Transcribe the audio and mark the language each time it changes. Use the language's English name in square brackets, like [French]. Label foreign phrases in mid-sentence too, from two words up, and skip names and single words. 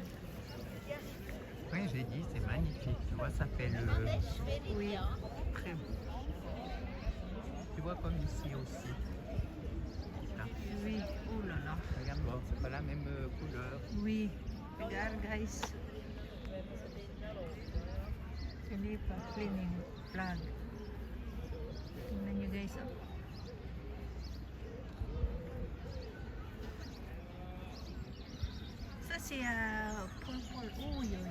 [French] Oui, j'ai dit, c'est magnifique. Tu vois, ça fait le... Oui. Très beau. Tu vois comme ici aussi. Là. Oui. Oh là là. Regarde, bon, c'est pas la même couleur. Oui. Regarde [Filipino] guys. Hindi pa cleaning flag. Tingnan nyo guys. Oh. Sa siya purple. Uy.